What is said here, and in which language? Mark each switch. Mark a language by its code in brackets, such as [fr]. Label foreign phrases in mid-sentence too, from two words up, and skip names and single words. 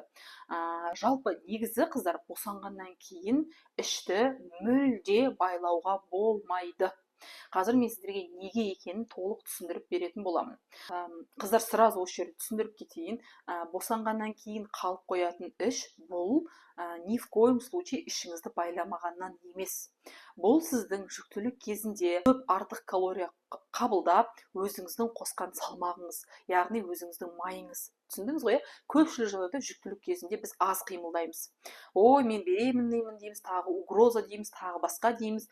[kk] Жалпы негізі қыздар босанғаннан кейін ішті мүлде байлауға болмайды. Қазір мен сіздерге неге екенін толық түсіндіріп беретін боламын. Қыздар, сразу осы жерде түсіндіріп кетейін. Босанғаннан кейін қалып қоятын іш бұл [ru] ни в коем случае [kk] ішіңізді байламағаннан емес. Бұл сіздің жүктілік кезінде көп артық калория қабылдап, өзіңіздің қосқан салмағыңыз, яғни өзіңіздің майыңыз. Түсіндіңіз ғой? Көпшілік жағдайда жүктілік кезінде біз аз қимылдаймыз. Ой, мен беременныймын дейміз, тағы угроза дейміз, тағы басқа дейміз.